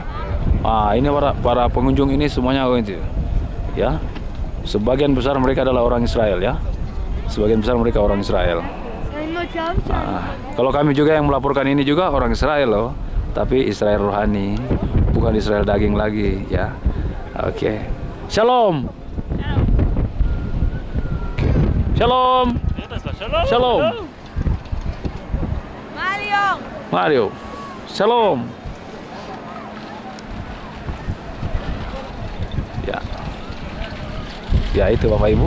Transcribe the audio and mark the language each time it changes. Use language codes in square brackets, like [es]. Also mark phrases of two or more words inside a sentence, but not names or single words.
[id] Ini para pengunjung ini semuanya itu. Ya. Sebagian besar mereka adalah orang Israel, ya. Sebagian besar mereka orang Israel. Kalau kami juga yang melaporkan ini juga orang Israel loh, tapi Israel rohani, bukan Israel daging lagi, ya. Oke. Shalom. Shalom. Shalom. Mario. Shalom. Ya itu Bapak Ibu.